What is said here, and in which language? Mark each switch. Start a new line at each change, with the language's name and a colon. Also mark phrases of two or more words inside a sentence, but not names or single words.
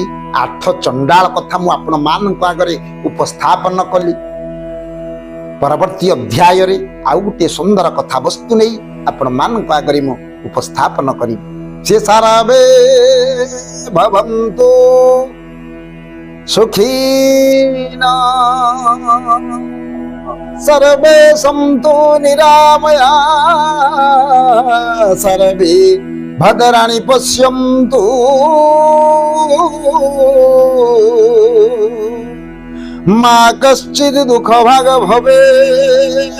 Odia: 8 ଚଣ୍ଡାଳ କଥା ମୁଁ ଆପଣମାନଙ୍କ ଆଗରେ ଉପସ୍ଥାପନ କଲି। ପରବର୍ତ୍ତୀ ଅଧ୍ୟାୟରେ ଆଉ ଗୋଟିଏ ସୁନ୍ଦର କଥାବସ୍ତୁ ନେଇ ଆପଣମାନଙ୍କ ଆଗରେ ମୁଁ ଉପସ୍ଥାପନ କରିବି।
Sanskrit: ସେ ସାରବେ ଭବନ୍ତୁ ସୁଖୀନା सर्वे सन्तु निरामया सर्वे भद्राणि पश्यन्तु मा कश्चित् दुःखभाग् भवेत्।